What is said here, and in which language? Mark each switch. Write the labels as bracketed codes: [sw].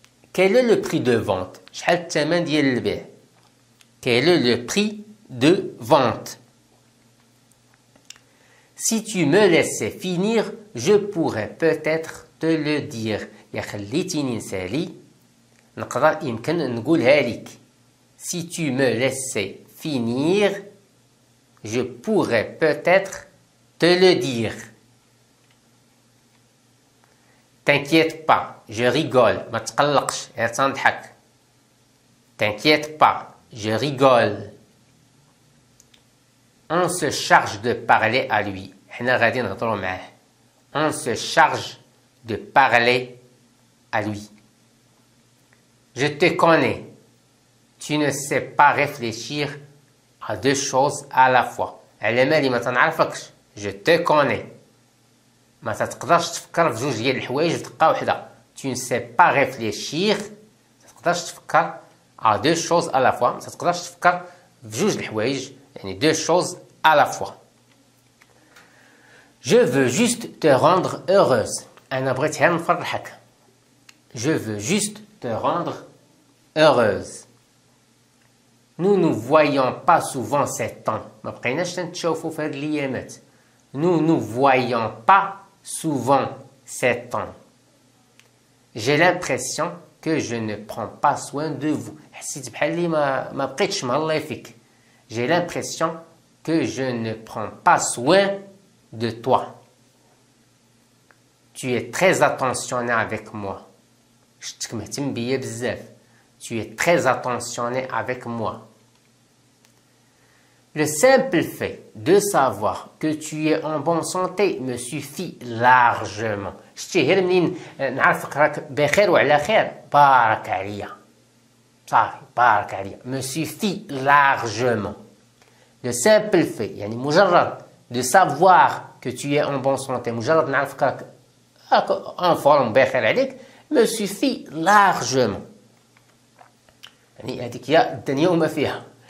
[fr] Quel est le prix de vente? [ar] شحال الثمن ديال البيع؟ [fr] Quel est le prix de vente? Si tu me laissais finir, je pourrais peut-être te le dire. [ar] يا خليتيني نسالي نقدر يمكن نقولها لك. [fr] Si tu me laissais finir, je pourrais peut-être te le dire. T'inquiète pas, je rigole. [ar] ما تقلقش غير تنضحك. [fr] T'inquiète pas, je rigole. On se charge de parler à lui. [ar] حنا غادي نهضروا معاه. [fr] On se charge de parler à lui. Je te connais. Tu ne sais pas réfléchir à deux choses à la fois. [ar] على مالي ما تنعرفكش. [fr] Je te connais. [ar] ما تقدرش تفكر في جوج ديال الحوايج في دقة واحدة. [fr] Tu ne sais pas réfléchir. [ar] ما تقدرش تفكر [fr] à deux choses à la fois. [ar] ما تقدرش تفكر في جوج الحوايج يعني [fr] deux choses à la fois. Je veux juste te rendre heureuse. [ar] أنا بغيت غير نفرحك. [fr] Je veux juste te rendre heureuse. Nous ne voyons pas souvent ces temps. [ar] ما بقيناش نتشوفوا في هاد الأيامات. [fr] Nous ne voyons pas souvent ces temps. J'ai l'impression que je ne prends pas soin de vous. [ar] حسيت بحال اللي ما بقيتش مهلا فيك. [fr] J'ai l'impression que je ne prends pas soin de toi. Tu es très attentionné avec moi. [ar] شتك مهتم بيا بزاف. [fr] Tu es très attentionné avec moi. Le simple fait de savoir que tu es en bonne santé me suffit largement. [ar] شتي غير منين نعرفك راك بخير وعلى خير بارك عليا. صافي بارك عليا. [fr] Me suffit largement. Le simple fait [ar] يعني مجرد [fr] de savoir que tu es en bonne santé [ar] مجرد نعرفك راك [fr] en forme [ar] بخير عليك [fr] me suffit largement. [ar] يعني هذيك هي الدنيا وما فيها.